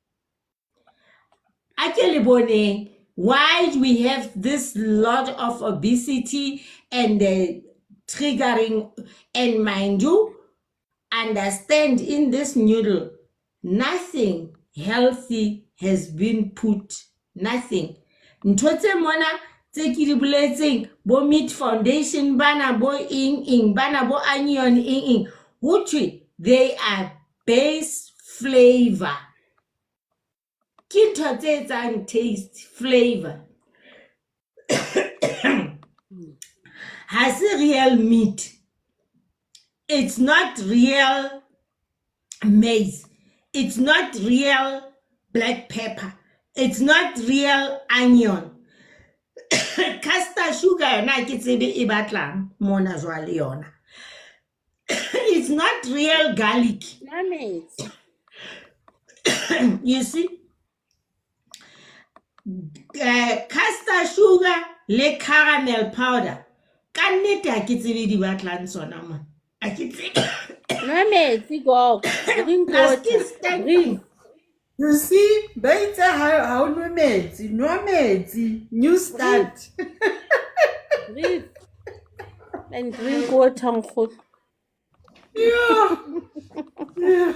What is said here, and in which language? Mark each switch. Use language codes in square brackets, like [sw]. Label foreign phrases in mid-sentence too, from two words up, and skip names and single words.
[en] Actually, why we have this lot of obesity and triggering, and mind you, understand in this noodle, nothing healthy has been put. Nothing. [st] Ntho tse mona tse ke di boletseng, bo [en] meat foundation [st] bana, bo ing bana, bo onion ing [en] which they are base flavor. [st] Ke ntho tse etsang [en] taste flavor. [st] Ha se [en] real meat. It's not real maize. It's not real black pepper. It's not real onion. Castor sugar [st] yona ke tsebe e batlang mona jwale yona. [en] It's not real garlic. You see? Castor sugar le caramel powder. [st] Ka nnete ha ke tsebe di batlang tsona mona. Ha ke tsebe. [en] Drink water. Breathe. You see, better how no metsi, new start. Breathe. And drink water. Yeah.